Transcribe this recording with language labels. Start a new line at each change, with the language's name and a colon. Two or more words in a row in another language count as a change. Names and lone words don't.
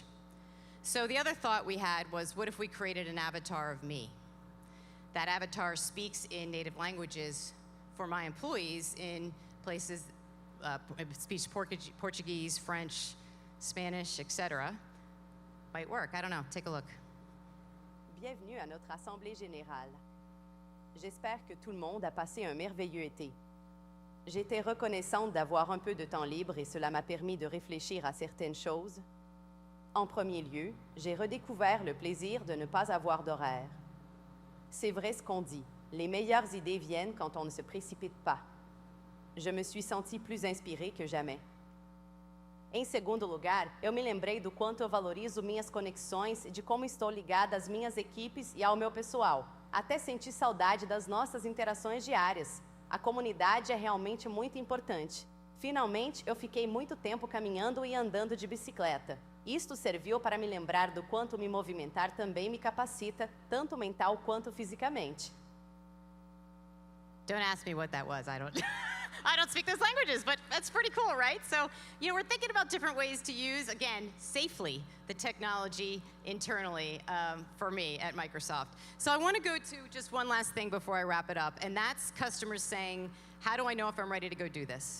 English: So the other thought we had was, what if we created an avatar of me? That avatar speaks in native languages for my employees in places, speaks Portuguese, French, Spanish, etc. Might work, I don't know, take a look.
French: Bienvenue à notre Assemblée générale. J'espère que tout le monde a passé un merveilleux été. J'étais reconnaissante d'avoir un peu de temps libre et cela m'a permis de réfléchir à certaines choses. En premier lieu, j'ai redécouvert le plaisir de ne pas avoir d'horaire. C'est vrai ce qu'on dit, les meilleures idées viennent quand on ne se précipite pas. Je me suis sentie plus inspirée que jamais.
Portuguese: Em segundo lugar, eu me lembrei do quanto eu valorizo minhas conexões e de como estou ligada às minhas equipes e ao meu pessoal. Até senti saudade das nossas interações diárias. A comunidade é realmente muito importante. Finalmente, eu fiquei muito tempo caminhando e andando de bicicleta. Isto serviu para me lembrar do quanto me movimentar também me capacita, tanto mental quanto fisicamente.
English: Don't ask me what that was. I don't speak those languages, but that's pretty cool, right? So, we're thinking about different ways to use, again, safely, the technology internally for me at Microsoft. So I want to go to just one last thing before I wrap it up, and that's customers saying, how do I know if I'm ready to go do this?